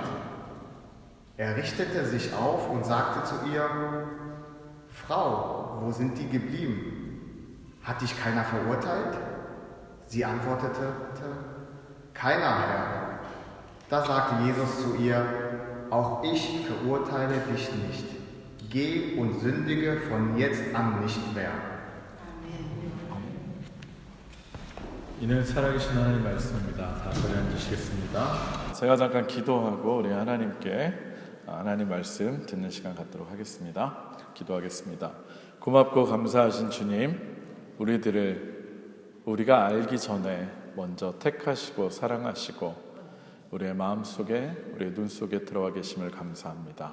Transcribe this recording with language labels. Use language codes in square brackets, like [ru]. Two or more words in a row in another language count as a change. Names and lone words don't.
[de] Er richtete sich auf und sagte zu ihr: Frau, wo sind die geblieben? Hat dich keiner verurteilt? Sie antwortete: Keiner, Herr. Da sagte Jesus zu ihr: Auch ich verurteile dich nicht. Geh und sündige von jetzt an nicht mehr. [ko] 이는 살아계신 하나님 말씀입니다. 다 소리 앉으시겠습니다. 제가 잠깐 기도하고 우리 하나님 말씀 듣는 시간 갖도록 하겠습니다. 기도하겠습니다. 고맙고 감사하신 주님, 우리가 알기 전에 먼저 택하시고 사랑하시고 우리의 마음속에 우리의 눈속에 들어와 계심을 감사합니다.